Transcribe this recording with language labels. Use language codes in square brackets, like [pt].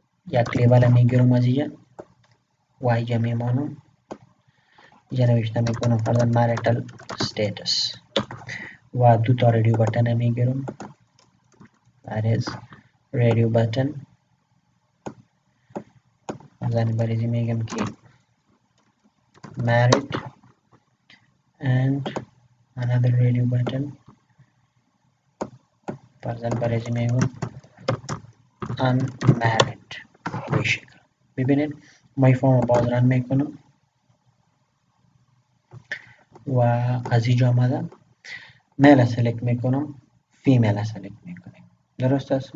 [fa] یک لیبل میگیرم از اینجا و اینجا میمانم، اینجا نوشته میکنم فرضاً marital status و دو تا رادیو بٹن میگیرم، [en] that is radio button. [fa] فرضاً برای میگم که [en] married and another radio button. [fa] فرضاً برای میگم unmarried. به شکل ببینید ما این فارم باز رن میکنم و از اینجا آمده میل سلکت میکنم، فیمیل سلکت میکنیم. درست است.